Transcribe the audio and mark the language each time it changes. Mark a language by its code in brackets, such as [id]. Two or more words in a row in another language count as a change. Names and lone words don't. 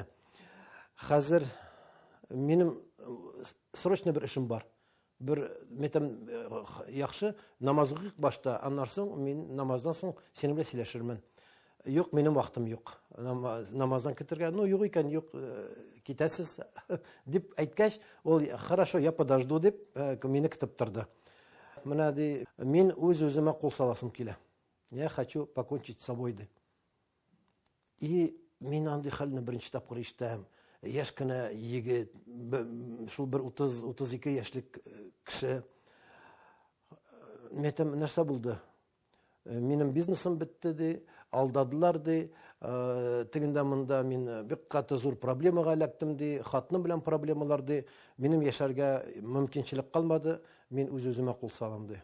[tt] Хәзер минем срочно бер эшем бар. Бер мәйтәм, яхшы намазга башта, аннан соң мин намаздан соң синең белән сөйләшермен. Юк, минем вакытым юк. Намаздан китергә, ну юк икән, юк, китәсез дип әйткәч, ул [ru] хорошо, я подожду [tt] дип мине көтеп торды. Менә ди, мин үз-үземә кул саласым килә. [ru] Я хочу покончить с собой ди. [tt] И мин андый хәлне беренче тапкыр ишетәм. Яшь кенә егет, шул бер 30-32 яшьлек кеше. Мәйтәм, нәрсә булды? Минем бизнесым бетте ди, алдадылар ди, тегендә монда мин бик каты зур проблемага эләктем ди, хатны белән проблемалар ди, минем яшәргә мөмкинчелек калмады, мин үз-үземә кул салам ди.